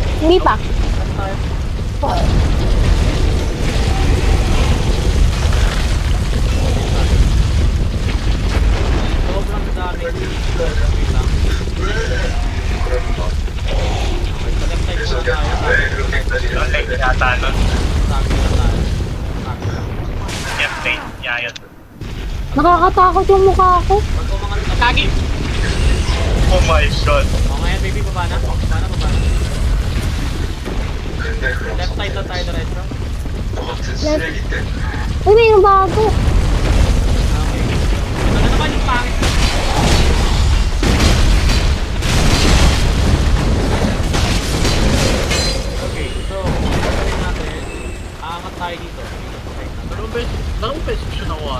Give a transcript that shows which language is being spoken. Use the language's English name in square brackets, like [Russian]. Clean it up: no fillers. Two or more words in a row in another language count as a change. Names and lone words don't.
[Filipino] Hindi pa. Rest tayo. Sobrang dami. Wait lang. Okay, sa [English] left side [Filipino] muna tayo. [Korean] 왜 그렇게까지 [Filipino] Like, yata nun. Sabi na tayo. Campaign niya yun. Nakakatakot yung mukha ko. Pag umangat na Kagi! [English] Oh my god. [Filipino] O ngayon baby, baba na. Baba na. [Korean] 근데 그럼 [English] Left side [Filipino] lang tayo diretso. [Korean] 너 같은 쓰레기 때문에 [Filipino] Uy, mayroong bago. Okay. Ito na naman yung pangit. Okay, so gagawin natin. Aangat tayo dito. Dalawang beses siya nakuha.